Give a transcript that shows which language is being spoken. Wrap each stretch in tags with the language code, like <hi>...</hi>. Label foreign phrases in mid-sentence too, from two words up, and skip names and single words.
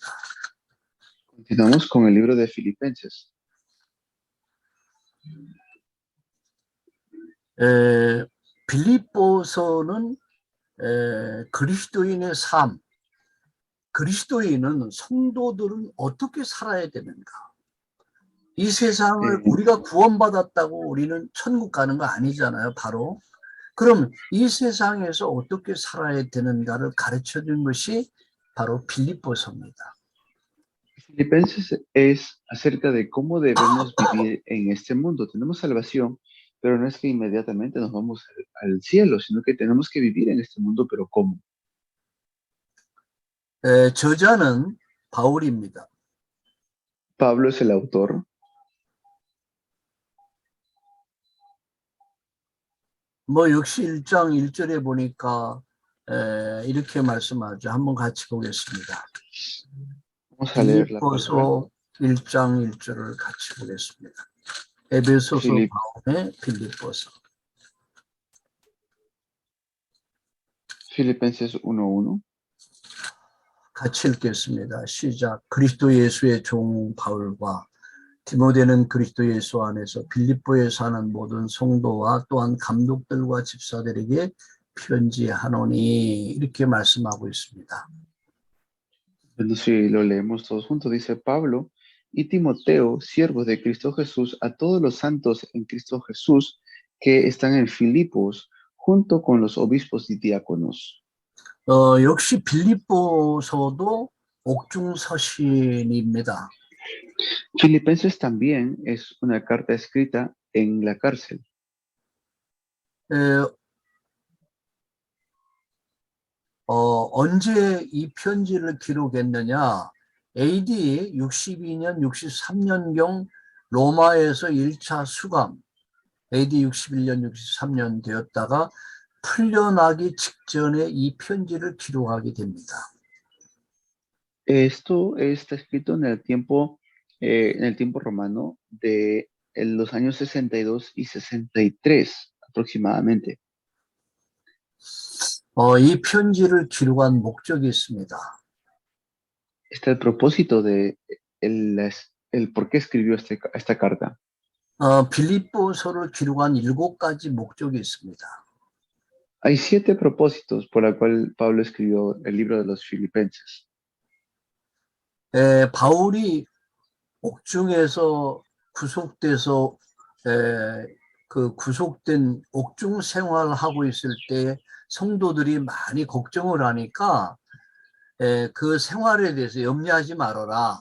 <es>Continuamos con el libro de Filipenses.</es> <ko>빌립보서는 그리스도인의 삶, 그리스도인은 성도들은 어떻게 살아야 되는가? 이 세상을 우리가 구원받았다고 우리는 천국 가는 거 아니잖아요, 바로. 그럼 이 세상에서 어떻게 살아야 되는가를 가르쳐 준 것이 바로 빌립보서입니다.</ko> <es>Filipenses es acerca de cómo debemos vivir en este mundo. Tenemos salvación, pero no es que inmediatamente nos vamos al cielo, sino que tenemos que vivir en este mundo, pero ¿cómo?</es> <ko>저자는 바울입니다.</ko> <es>Pablo es el autor.</es> <ko>역시 1장 1절에 보니까 이렇게 말씀하죠. 한번 같이 보겠습니다. 빌립보서 1장 1절을 같이 보겠습니다. 에베소서 다음에 빌립보서.</ko> <es>Filipenses 1:1.</es> <ko>같이 읽겠습니다. 시작. 그리스도 예수의 종 바울과 디모데는 그리스도 예수 안에서 빌립보에 사는 모든 성도와 또한 감독들과 집사들에게 편지하노니 이렇게 말씀하고 있습니다.</ko> <es>Bueno, si lo leemos todos juntos, dice Pablo y Timoteo, siervos de Cristo Jesús, a todos los santos en Cristo Jesús que están en Filipos, junto con los obispos y diáconos.</es> <ko>역시 빌립보서도 옥중서신입니다.</ko> <es>Filipenses también es una carta escrita en la cárcel.</es> <ko>언제 이 편지를 기록했느냐? AD 62년, 63년경 로마에서 1차 수감, AD 61년, 63년 되었다가 풀려나기 직전에 이 편지를 기록하게 됩니다.</ko> <es>Esto está escrito en el tiempo romano de los años 62 y 63 aproximadamente.</es> <ko>이 편지를 기록한 목적이 있습니다.</ko> <es>Está el propósito de el por qué escribió esta carta.</es> <ko>빌립보서를 기록한 7가지 목적이 있습니다.</ko> <es>Hay 7 propósitos por la cual Pablo escribió el libro de los Filipenses.</es> <ko>바울이 옥중에서 구속돼서 그 구속된 옥중 생활을 하고 있을 때 성도들이 많이 걱정을 하니까 그 생활에 대해서 염려하지 말아라.</ko>